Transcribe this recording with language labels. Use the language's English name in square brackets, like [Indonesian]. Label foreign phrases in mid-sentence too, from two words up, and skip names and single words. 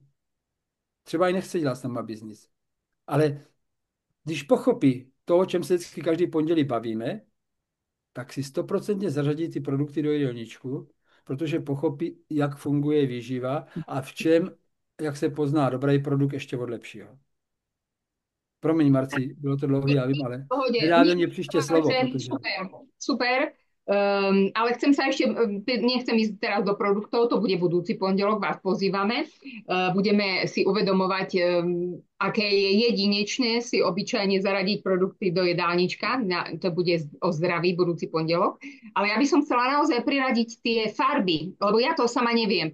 [Czech] Třeba i nechce dělat s náma biznis. Ale když pochopí to, o čem se vždycky každý pondělí bavíme, tak si 100% zařadí ty produkty do jídelníčku, protože pochopí, jak funguje výživa a v čem, jak se pozná dobrý produkt ještě od lepšího. Promiň, Marci, bylo to dlouhý, já vím, ale [Slovak] V pohode. [Czech] nedá do mě příště slovo, Takže protože... super, super. [Slovak] Ale chcem sa ešte, nechcem ísť teraz do produktov, to bude budúci pondelok, vás pozývame. Budeme si uvedomovať, aké je jedinečné si obyčajne zaradiť produkty do jedálnička. To bude o zdraví budúci pondelok. Ale ja by som chcela naozaj priradiť tie farby, lebo ja to sama neviem.